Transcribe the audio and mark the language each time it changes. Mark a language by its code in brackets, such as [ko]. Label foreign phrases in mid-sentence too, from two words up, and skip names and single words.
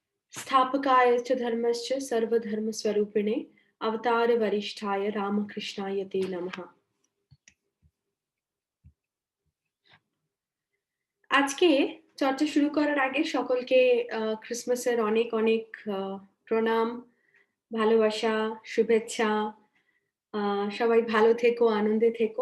[sa] स्थापकाय च धर्मस्य सर्वधर्मस्वरूपिणे अवतार वरिष्ठाय रामकृष्णाय ते नमः। [bn] আজকে চর্চা শুরু করার আগে সকলকে ক্রিসমাসের অনেক, অনেক প্রণাম, ভালোবাসা, শুভেচ্ছা। আ সবাই ভালো থেকো, আনন্দে থেকো।